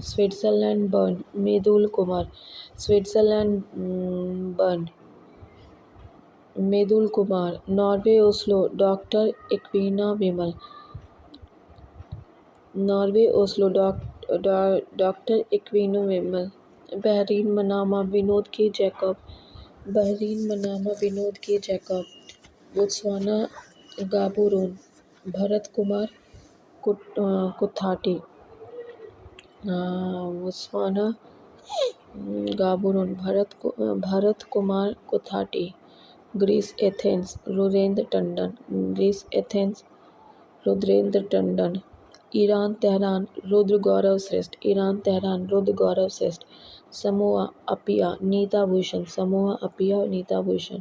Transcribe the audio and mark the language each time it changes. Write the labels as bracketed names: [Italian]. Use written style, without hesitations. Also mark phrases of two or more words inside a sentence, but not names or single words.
[Hindi] स्विट्जरलैंड बर्न मेदुल कुमार। स्विट्जरलैंड बर्न मेदुल कुमार। नॉर्वे ओस्लो डॉक्टर इक्वीना विमल। नॉर्वे ओस्लो डॉक्टर इक्वीना विमल। बहरीन मनामा विनोद के जैकब। बहरीन मनामा विनोद के जैकब। बोत्सवाना गाबोरोन भरत कुमार कुथाटी। बोत्सवाना गाबोरोन भरत कुमार कुथाटी। ग्रीस एथेंस रुद्रेंद्र टंडन। ग्रीस एथेंस रुद्रेंद्र टंडन। ईरान तेहरान रुद्र गौरव श्रेष्ठ। ईरान तेहरान रुद्र गौरव श्रेष्ठ। समोआ अपिया नीता भूषण। समोआ अपिया नीता भूषण।